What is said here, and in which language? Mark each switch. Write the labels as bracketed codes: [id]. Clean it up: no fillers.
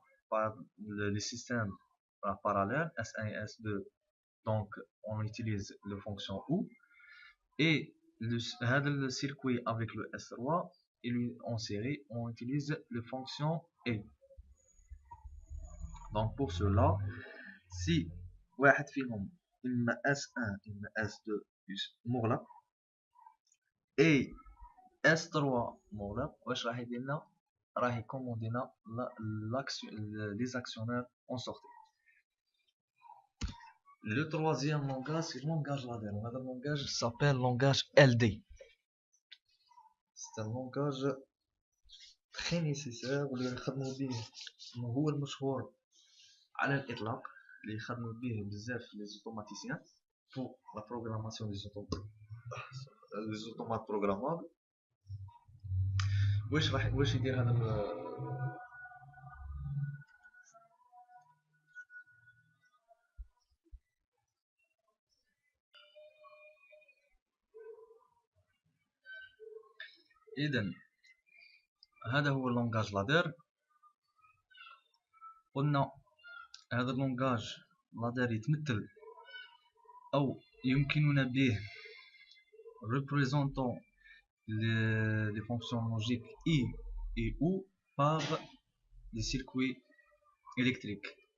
[fr] Par le système parallèle S1 et S2, donc on utilise la fonction OU. Et le circuit avec le S3 et en série on utilise les fonctions et. Donc pour cela, si [ar] واحد فيهم إما S1 إما S2 مغلق et S3 مغلق واش راح يدير لنا؟ راح يكوموندي لنا [fr] les actionnaires en sortie. Le troisième langage, c'est le langage ladder. Le langage s'appelle langage LD. C'est un langage très nécessaire [ar] واللي نخدمو به هو المشهور على الإطلاق اللي يخدمو به بزاف [fr] les automaticiens pour la programmation des automates programmables. [ar] واش يدير هذا إذن هذا هو اللونجاج لادير. قلنا هذا اللونجاج لادير يتمثل أو يمكننا به [fr] représentant les fonctions logiques I et OU par des circuits électriques.